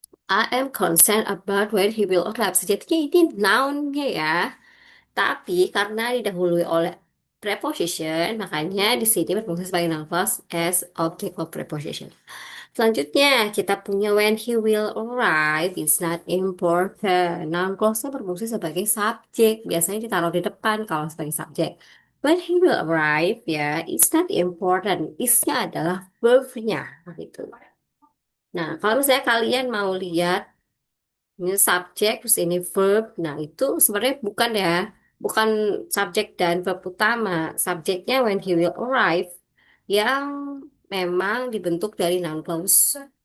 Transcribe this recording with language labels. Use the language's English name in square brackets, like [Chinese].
[English] I am concerned about when he will arrive. [Indonesian] Sejatinya ini noun-nya ya. Tapi karena didahului oleh preposition, makanya di sini berfungsi sebagai [English] noun clause as object of preposition. [Indonesian] Selanjutnya, kita punya [English] when he will arrive is not important. [Indonesian] Noun clause-nya berfungsi sebagai subjek. Biasanya ditaruh di depan kalau sebagai subjek. [English] When he will arrive, ya, it's not important. [Indonesian] Is-nya adalah verb-nya. Gitu. Nah, kalau misalnya kalian mau lihat ini subjek, terus ini verb. Nah, itu sebenarnya bukan ya, bukan subjek dan verb utama. Subjeknya [English] when he will arrive [Indonesian] yang memang dibentuk dari noun clause.